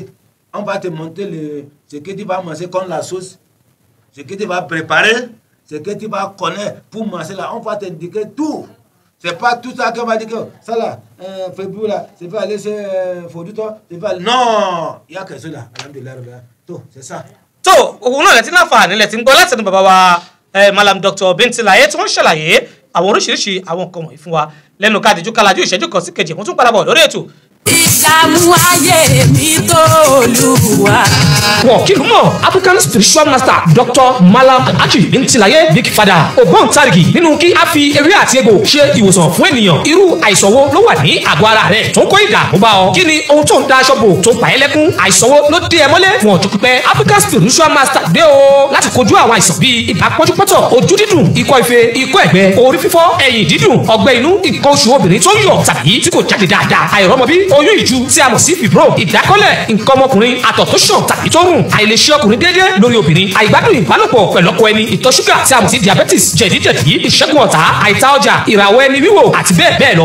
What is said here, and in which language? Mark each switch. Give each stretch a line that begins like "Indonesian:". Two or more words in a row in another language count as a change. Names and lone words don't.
French: On va te montrer ce que tu vas manger comme la sauce. Ce que tu vas préparer. Ce que tu vas connaître pour manger là. On va t'indiquer tout. C'est pas tout ça qu'on va dire que ça là, fébrile là, c'est pas aller faut du temps, c'est pas non, il y a quelque chose là, alhamdulillah, tout, c'est ça.
Yoruba: tó òun náà lẹ́tí láǹfààní lẹ́tí ń gbọ́ láti ẹnu bàbá wa Malam Dr. Bintilaye tí wọ́n ṣàlàyé àwọn oríṣiríṣi àwọn nǹkan wọ̀nyí fún wa lẹ́nu ká díjú kálajú ìṣẹ́jú kan sí kejì wọ́n tún padà bọ̀ lórí ètò ìdààmú ayé mi tó Olúwa. Wọ́n kí ló mọ̀
English: African spiritual master
Yoruba: Dr. Malam Alhaji Bintilaye Big Father ògbóǹtarìgì nínú kí a fi ewé àti egbò ṣe ìwòsàn fún ènìyàn. Irú àìsàn wo ló wà ní àgọ́ ara rẹ̀ tó ń kó ìdààmú bá ọ? Kí ni ohun tó ń da aṣọ bò tó pa ẹ́ lẹ́kún? Àìsàn wo ló dé ẹ mọ́lẹ̀ fún ọjọ́ pípẹ́?
English: African spiritual master
Yoruba: dé o láti kojú àwọn àìsàn bíi ibà pọ́njúpọ́tọ̀, ojú dídùn, ikọ́ ife, ikọ́ ẹ̀gbẹ́, orí fífọ́, ẹ̀yìn dídùn, ọgbẹ́ inú, nǹkan oṣù obìnrin tó ń yọ̀ tàbí tí kò jáde dáadáa, àìrọ́mọbí, oyún ìju tí a mọ̀ sí fibro, ìdákọ́lẹ̀, nǹkan ọmọkùnrin, àtọ̀ tó ṣàn tàbí tó rùn, àìlèṣe ọkùnrin déédéé lórí obìnrin, àìgbádùn ìbálòpọ̀ pẹ̀lú ọkọ ẹni, ìtọ̀ ṣúgà tí a mọ̀ sí diabetes, jẹ̀díjẹ̀dí, ìṣẹ́gun ọ̀tá, àìta ọjà, ìràwọ̀ ẹni wíwò àti bẹ́ẹ̀ bẹ́ẹ̀ lọ.